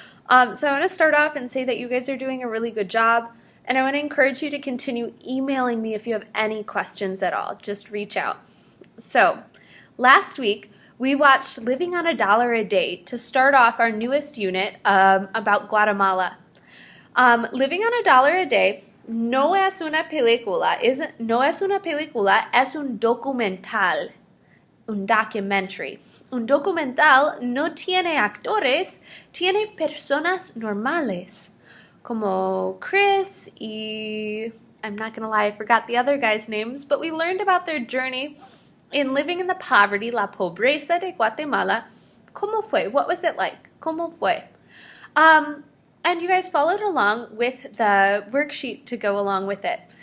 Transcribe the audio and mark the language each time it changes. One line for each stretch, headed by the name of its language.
English: So I want to start off and say that you guys are doing a really good job, and I want to encourage you to continue emailing me if you have any questions at all. Just reach out. So, last week we watched Living on $1 a Day to start off our newest unit about Guatemala.
Spanish: Living on $1 a Day no es una película, no es una película, es un documental. Un documentary. Un documental no tiene actores, tiene personas normales. Como Chris y
English: I'm not going to lie, I forgot the other guys' names, but we learned about their journey in living in the poverty,
Spanish: la pobreza de Guatemala. ¿Cómo fue?
English: What was it like?
Spanish: ¿Cómo fue?
English: And you guys followed along with the worksheet to go along with it.